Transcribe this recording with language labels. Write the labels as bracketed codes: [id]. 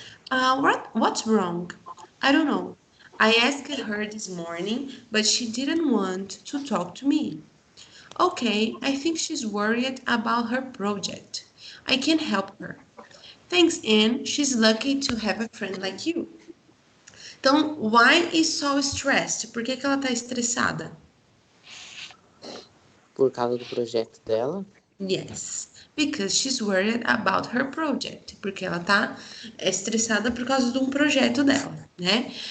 [en] What's wrong? I don't know. I asked her this morning, but she didn't want to talk to me. Okay, I think she's worried about her project. I can help her. Thanks, Anne. She's lucky to have a friend like you. Então, why is so stressed? [pt] Por que ela tá estressada? Por causa do projeto dela. [en] Yes, because she's worried about her project. [pt] Porque ela tá estressada por causa de um projeto dela, né?